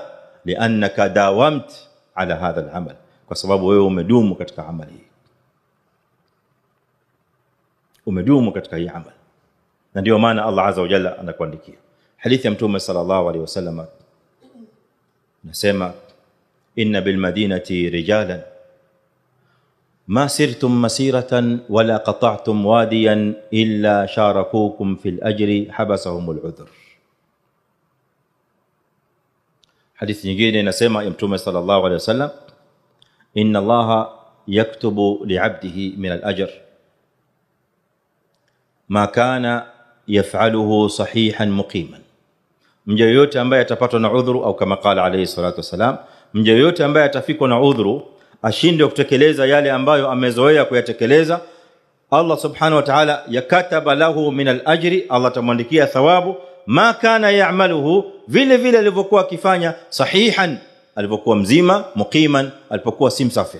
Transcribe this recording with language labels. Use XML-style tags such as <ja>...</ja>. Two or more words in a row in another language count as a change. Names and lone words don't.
<ar>لأنك داومت على هذا العمل,</ar> <sw>kwa sababu wewe umedumu katika amali hii, umedumu katika hii amali, na ndio maana Allah azza wa jalla anakuandikia. Hadithi ya Mtume</sw> <ar>صلى الله عليه وسلم</ar> <sw>nasema,</sw> <ar>إن بالمدينة رجالا ما سرتم مسيرا ولا قطعتم واديا إلا شركوكم في الأجر حبسهم العذر.</ar> <sw>Hadithi nyingine inasema ya Mtume</sw> <ar>صلى الله عليه وسلم إن الله يكتب لعبده من الأجر ما كان يفعله صحيحا مقيما.</ar> <sw>Mja yote ambaye atapatwa na udhuru, au kama</sw> <ar>قال عليه الصلاة والسلام,</ar> <sw>mja yote ambaye atafikwa na udhuru ashindwe kutekeleza yale ambayo amezoea kuyatekeleza, Allah</sw> <ar>سبحانه وتعالى يكتب له من الأجر,</ar> <sw>Allah tamwandikia thawabu</sw> <ar>ما كان يعمله,</ar> <sw>vile vile alivyokuwa akifanya, sahihan, alivyokuwa mzima, muqiman, alipokuwa si msafiri.</sw>